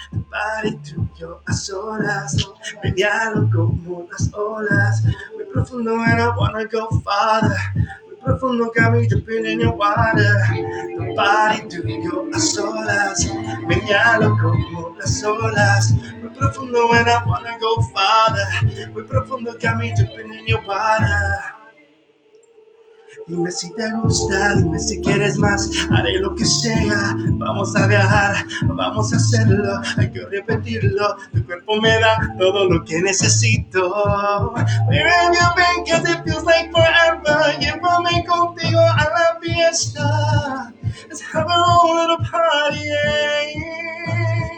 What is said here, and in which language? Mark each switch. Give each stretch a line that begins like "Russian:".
Spanish: Body tuyo a solas, mediano como las olas. Muy profundo
English: and I wanna go farther.
Spanish: Muy profundo
English: got me dripping in your water.
Spanish: The body tuyo a solas, mediano como las olas. Muy profundo
English: and I wanna go farther.
Spanish: Muy profundo
English: got me dripping in your water.
Spanish: Dime si te gusta, dime si quieres más, haré lo que sea, vamos a viajar, vamos a hacerlo, hay que repetirlo, tu cuerpo me da todo lo que necesito.
English: Where have you been, 'cause it feels like forever,
Spanish: llévame contigo a la fiesta,
English: let's have our own little party, yeah.